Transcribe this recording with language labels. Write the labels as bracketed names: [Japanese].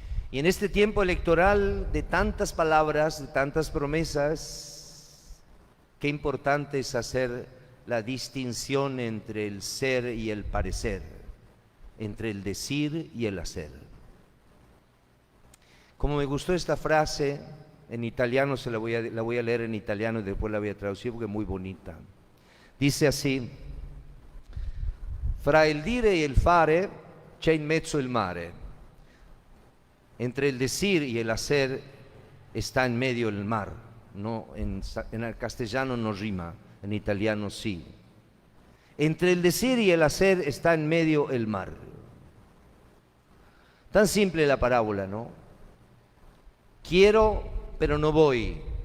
[Spanish] Y en este tiempo electoral de tantas palabras, de tantas promesas, qué importante es hacer la distinción entre el ser y el parecer, entre el decir y el hacer. Como me gustó esta frase, en italiano la voy a leer en italiano y después la voy a traducir porque es muy bonita. Dice así: [Italian] fra il dire e il fare c'è in mezzo il mare. [Spanish] Entre el decir y el hacer está en medio el mar. No, en el castellano no rima, en italiano sí. Entre el decir y el hacer está en medio el mar. Tan simple la parábola, ¿no? Quiero, pero no voy.